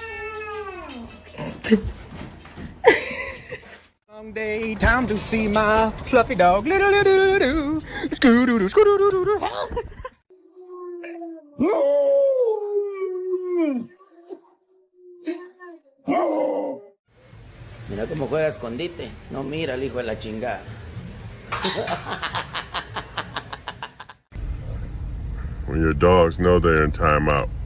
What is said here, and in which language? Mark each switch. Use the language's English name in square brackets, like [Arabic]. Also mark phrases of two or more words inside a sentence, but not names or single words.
[English] Long day, time to see my fluffy dog. Scoo-doo-doo, scoo-doo-doo, scoo-doo-doo-doo. [Spanish] Mira cómo juega escondite. No mira el hijo de la chingada. [English] When your dogs know they're in timeout.